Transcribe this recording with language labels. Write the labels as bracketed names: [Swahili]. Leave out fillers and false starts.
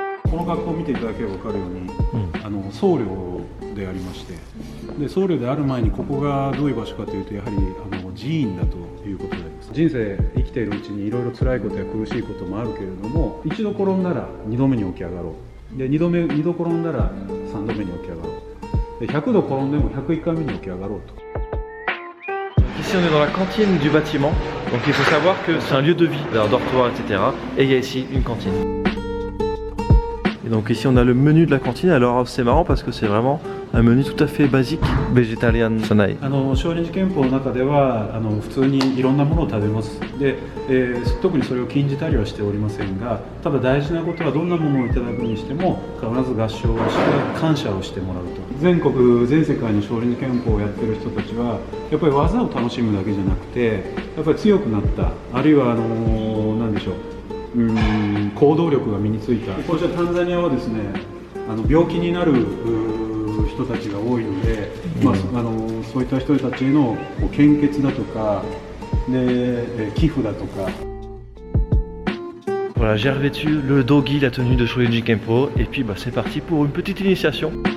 [Japanese] この学校を見ていただければ分かるように、僧侶でありまして、で僧侶である前にここがどういう場所かというとやはり寺院だということであります。人生生きているうちにいろいろ辛いことや苦しいこともあるけれども、一度転んだら二度目に起き上がろう。で二度転んだら三度目に起き上がろう。で100度転んでも101回目に起き上がろうと。 [French] ici on est dans la cantine du bâtiment. Donc il faut savoir que c'est un lieu de vie, un dortoir, etc. Et il y a ici une cantine. Et donc ici on a le menu de la cantine. Alors c'est marrant parce que c'est vraiment un menu tout à fait basique, végétalien sonai. [Japanese] 少林寺拳法の中では普通にいろんなものを食べます。で、特にそれを禁じたりはしておりませんが、ただ大事なことはどんなものをいただくにしても必ず合唱をして感謝をしてもらうと。全国全世界の少林寺拳法をやってる人たちはやっぱり技を楽しむだけじゃなくて、やっぱり強くなった、あるいは何でしょう、行動力が身についた。こうしたタンザニアはですね、病気になる人たちが多いので、そういった人たちへの献血だとかで寄付だとか。 [French] Voilà, j'ai revêtu le dogi, la tenue de Shorinji Kempo, et puis c'est parti pour une petite initiation.